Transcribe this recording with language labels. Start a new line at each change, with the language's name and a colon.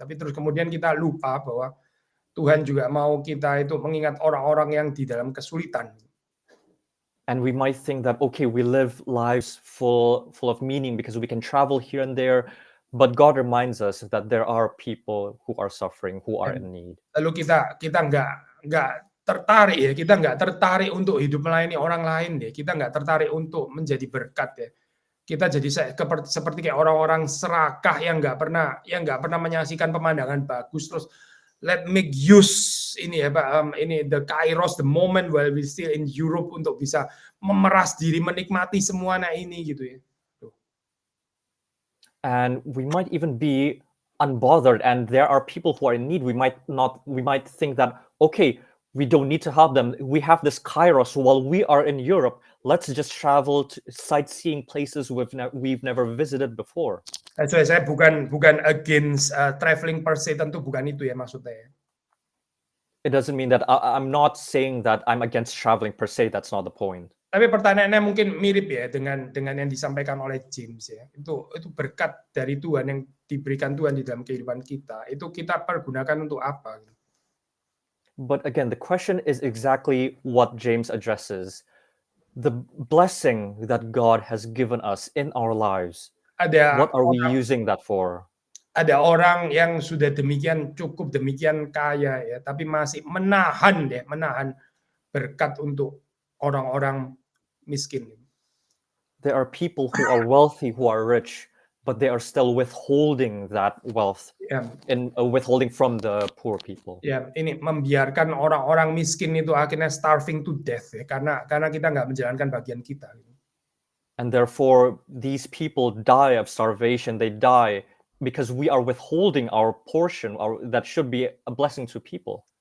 Indonesian: Tapi terus kemudian kita lupa bahwa Tuhan juga mau kita itu mengingat orang-orang yang di dalam kesulitan.
English: And we might think that, okay, we live lives full of meaning because we can travel here and there, but God reminds us that there are people who are suffering, who are in need.
Indonesian: Lalu kita nggak tertarik ya, kita nggak tertarik untuk hidup melayani orang lain deh, kita nggak tertarik untuk menjadi berkat ya. Kita jadi seperti kayak orang-orang serakah yang nggak pernah menyaksikan pemandangan bagus, terus
English: let make use
Indonesian: ini ya Pak, ini
English: the kairos, the moment while we still in Europe
Indonesian: untuk bisa memeras diri, menikmati semua ini gitu ya.
English: And we might even be unbothered, and there are people who are in need. We might think that, okay, we don't need to help them. We have this kairos while we are in Europe. Let's just travel to sightseeing places we've never visited before.
Indonesian: Saya bukan
English: against traveling per se,
Indonesian: tentu bukan itu ya maksudnya.
English: It doesn't mean that I'm not saying that I'm against traveling per se. That's not the point.
Indonesian: Tapi pertanyaannya mungkin mirip ya dengan yang disampaikan oleh James ya. Itu berkat dari Tuhan yang diberikan Tuhan di dalam kehidupan kita. Itu kita pergunakan untuk apa?
English: But again, the question is exactly what James addresses. The blessing that God has given us in our lives. What are we using that for?
Indonesian: Ada orang yang sudah cukup demikian kaya ya, tapi masih menahan berkat untuk orang-orang miskin.
English: There are people who are wealthy, who are rich, but they are still withholding that wealth, withholding from the poor people.
Indonesian: Ya, ini membiarkan orang-orang miskin itu akhirnya
English: starving to death
Indonesian: ya, karena kita nggak menjalankan bagian kita.
English: And therefore, these people die of starvation. They die because we are withholding our portion, that should be a blessing to people.